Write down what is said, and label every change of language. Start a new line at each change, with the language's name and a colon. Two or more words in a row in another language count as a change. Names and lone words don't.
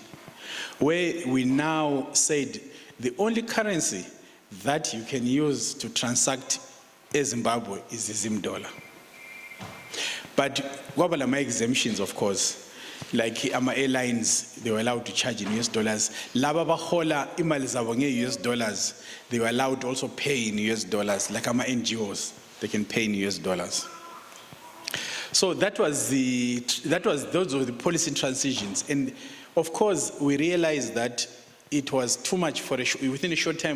English: Where we now said the only currency that you can use to transact in Zimbabwe is the Zim dollar. But what about my exemptions, of course? Like airlines, they were allowed to charge in US dollars.
North Ndebele: Laba bahola imali zabo nge
English: US dollars, they were allowed to also pay in US dollars. Like NGOs, they can pay in US dollars. So those were the policy transitions. And of course, we realized that it was too much within a short time.